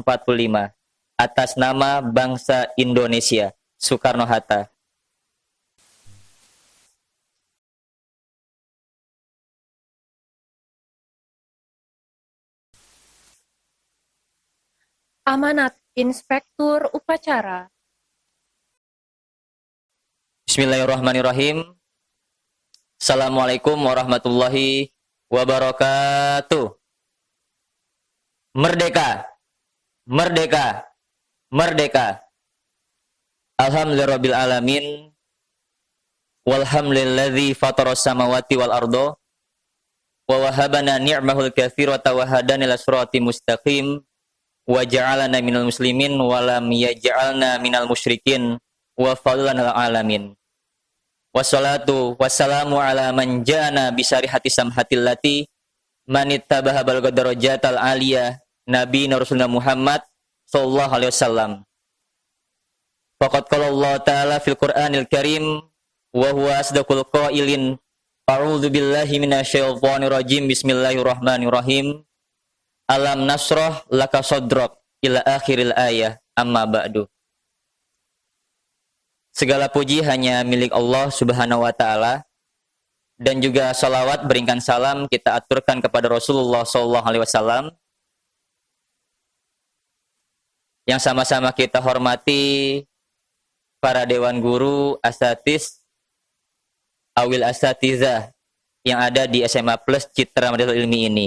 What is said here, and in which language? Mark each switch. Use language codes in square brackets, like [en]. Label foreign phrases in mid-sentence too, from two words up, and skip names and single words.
[id] Atas nama bangsa Indonesia. Soekarno-Hatta. Amanat Inspektur Upacara. [ar] Bismillahirrahmanirrahim. السلام عليكم ورحمة الله وبركاته. [id] Merdeka, merdeka, merdeka. [ar] الحمد لله رب العالمين. والحمد لله الذي فطر السماوات والأرض ووهبنا نعمه الكثيرة وهدانا إلى الصراط المستقيم وجعلنا من المسلمين ولم يجعلنا من المشركين وفضلنا العالمين. والصلاة والسلام على من جاءنا بالشريعة السمحة التي من اتبعها بلغ الدرجة العالية نبي رسول الله محمد صلى الله عليه وسلم. فقد قال الله تعالى في القرآن الكريم وهو أصدق القائلين. أعوذ بالله من الشيطان الرجيم. بسم الله الرحمن الرحيم. ألم نشرح لك صدرك إلى آخر الآية أما بعد. [id] Segala puji hanya milik Allah [ar] سبحانه وتعالى. [id] Dan juga salawat berikan salam kita aturkan kepada Rasulullah [ar] صلى الله عليه وسلم. [id] Yang sama-sama kita hormati para dewan guru, asatis, [ar] أولي الأساتذة [id] yang ada di SMA Plus Citra Madinatul Ilmi ini.